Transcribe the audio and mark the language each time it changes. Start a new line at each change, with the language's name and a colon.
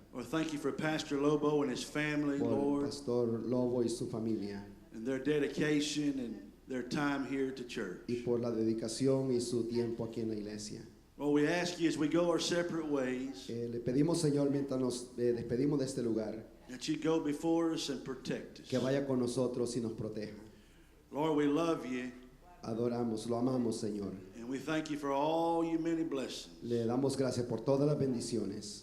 English: Lord, thank you for Pastor Lobo and his family,
Spanish: por el
English: Lord,
Spanish: pastor Lobo y su familia,
English: and their dedication and their time here at the church.
Spanish: y por la dedicación y su tiempo aquí en la iglesia.
English: Lord, we ask you as we go our separate ways
Spanish: Le pedimos, Señor, mientras nos despedimos de este lugar,
English: that you go before us and protect us.
Spanish: que vaya con nosotros y nos proteja.
English: Lord, we love you
Spanish: Adoramos, lo amamos, Señor.
English: and we thank you for all your many blessings
Spanish: Le damos gracias por todas las bendiciones